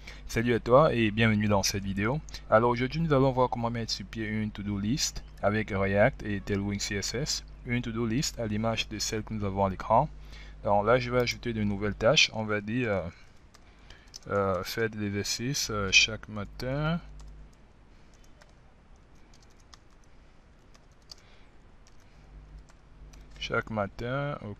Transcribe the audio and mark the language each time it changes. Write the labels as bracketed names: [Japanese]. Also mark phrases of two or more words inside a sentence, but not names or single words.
[French] Salut à toi et bienvenue dans cette vidéo. Alors aujourd'hui nous allons voir comment mettre sur pied une to-do list avec React et Tailwind CSS. Une to-do list à l'image de celle que nous avons à l'écran. Alors là je vais ajouter de nouvelles tâches. On va dire faire de l'exercice chaque matin. Chaque matin, ok.